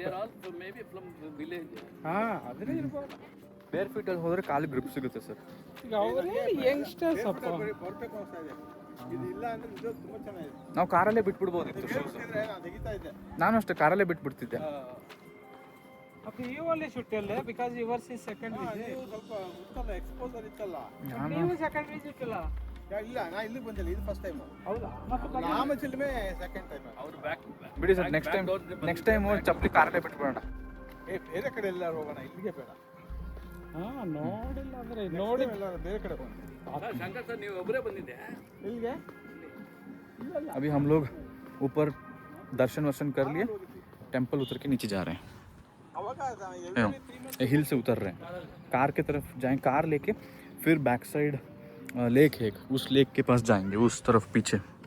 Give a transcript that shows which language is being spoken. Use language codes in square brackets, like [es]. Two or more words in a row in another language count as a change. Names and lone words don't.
[en] maybe from village. [kn] ಹಾ ಅದ್ರೆ ಇರ್ಬೋದು. [en] bare feet [kn] ಅಲ್ಲಿ ಹೋದ್ರೆ ಕಾಲು ಗ್ರಿಪ್ ಸಿಗುತ್ತೆ ಸರ್. ಈಗ ಅವರೇ ಯಂಗ್ಸ್ಟರ್ಸ್ ಅಪ್ಪ ಬರ್ಬೇಕು ಅನ್ಸ್ತಾ ಇದೆ. ಇದು ಇಲ್ಲ ಅಂದ್ರೆ ಇದು ತುಂಬಾ ಚೆನ್ನಾಗಿದೆ. ನಾವು ಕಾರಲ್ಲೇ ಬಿಟ್ಬಿಡ್ಬೋದಿತ್ತು ಶೂಸ್. ನಾನು ತೆಗಿತಾ ಇದ್ದೆ. ನಾನು ಅಷ್ಟೇ ಕಾರಲ್ಲೇ ಬಿಟ್ಬಿಡ್ತಿದ್ದೆ. ಅದು [en] you only should tell because yours is second visit. [kn] ನೀವು ಸ್ವಲ್ಪ ಗೊತ್ತಲ್ಲ ಎಕ್ಸ್ಪೋಸರ್ ಇತ್ತಲ್ಲ. ನೀವು [en] second visit [kn] ಇಲ್ಲ. ಇಲ್ಲ ನಾ ಇಲ್ಲಿಗೆ ಬಂದಿಲ್ಲ, ಇದು [en] first time. [kn] ಹೌದಾ? ಮತ್ತೆ ರಾಮಚಿಲ್ಮೆ [en] second time. [kn] ಅವರು ಬ್ಯಾಕ್ ಬಿಡಿ ಸರ್, [en] next time [kn] ಚಪ್ಪಲಿ ಕಾರಲ್ಲೇ ಬಿಟ್ಬಿಡೋಣ. ಬೇರೆ ಕಡೆ ಎಲ್ಲಾರು ಹೋಗೋಣ, ಇಲ್ಲಿಗೆ ಬೇಡ. ನೋಡಿಲ್ಲ ಅಂದ್ರೆ ನೋಡಿ ಬೇರೆ ಕಡೆ ಹೋಗೋಣ. ಶಂಕರ್ ಸರ್ ನೀವು ಒಬ್ಬರೇ ಬಂದಿದ್ದೆ ಇಲ್ಲಿಗೆ? [hi] अभी हम लोग ऊपर दर्शन वर्शन कर लिए, टेंपल उतर के नीचे जा रहे हैं. हिल से उतर रहे हैं, कार के तरफ जाएं, कार लेके फिर [en] back side [hi] लेक है, उस लेक के पास जाएंगे, उस तरफ पीछे.